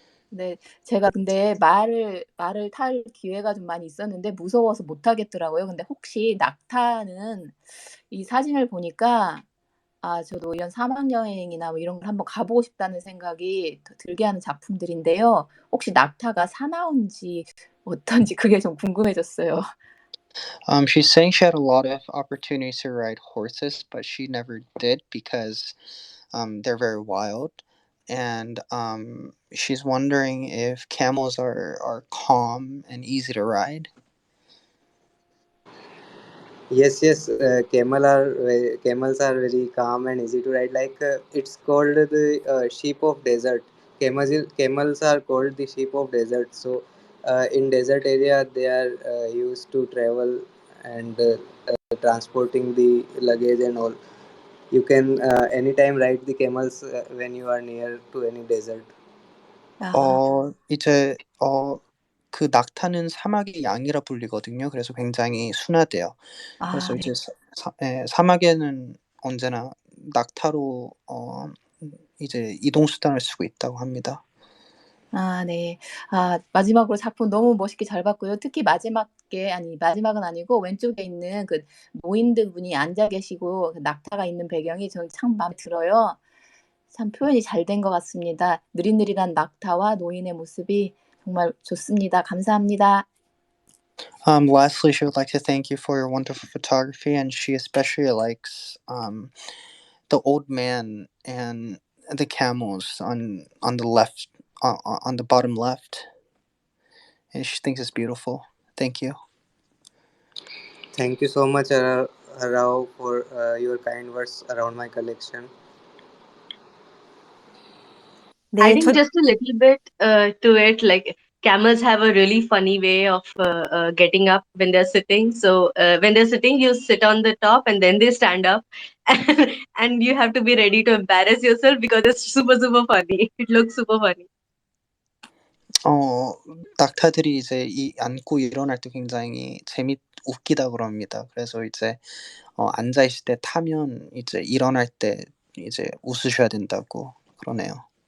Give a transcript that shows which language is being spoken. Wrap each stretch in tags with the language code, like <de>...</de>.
<ko>네, 제가 근데 말을 탈 기회가 좀 많이 있었는데 무서워서 못 하겠더라고요. 근데 혹시 낙타는 이 사진을 보니까 저도 이런 사막 여행이나 뭐 이런 걸 한번 가보고 싶다는 생각이 더 들게 하는 작품들인데요. 혹시 낙타가 사나운지 어떤지 그게 좀 궁금해졌어요.</ko> <en>She's saying she had a lot of opportunities to ride horses, but she never did because they're very wild. And she's wondering if camels are calm and easy to ride. Yes, camels are very calm and easy to ride. Like it's called the sheep of desert. Camels are called the sheep of desert. So in desert area they are used to travel and transporting the luggage and all. You can anytime ride the camels when you are near to any desert.</en> <ko>이제 그 낙타는 사막의 양이라 불리거든요. 그래서 굉장히 순하대요. 그래서 네. 이제 사막에는 언제나 낙타로 이제 이동 수단을 쓰고 있다고 합니다. 네. 마지막으로 작품 너무 멋있게 잘 봤고요. 특히 마지막은 아니고 왼쪽에 있는 그 노인들 분이 앉아 계시고 그 낙타가 있는 배경이 저는 참 마음에 들어요. 참 표현이 잘 된 것 같습니다. 느릿느릿한 낙타와 노인의 모습이 정말 좋습니다. 감사합니다.</ko> <en>Lastly, she would like to thank you for your wonderful photography, and she especially likes the old man and the camels on the left on the bottom left, and she thinks it's beautiful. Thank you. Thank you so much, Rao, for your kind words around my collection. I</en> <ko>네,</ko> <en>think just a little bit to it, like camels have a really funny way of getting up when they're sitting. So when they're sitting, you sit on the top and then they stand up, and you have to be ready to embarrass yourself because it's super, super funny. It looks super funny.</en> <ko>낙타들이 이제 앉고 일어날 때 굉장히 웃기다 그럽니다. 그래서 이제 앉아 있을 때 타면 이제 일어날 때 이제 웃으셔야 된다고 그러네요.</ko>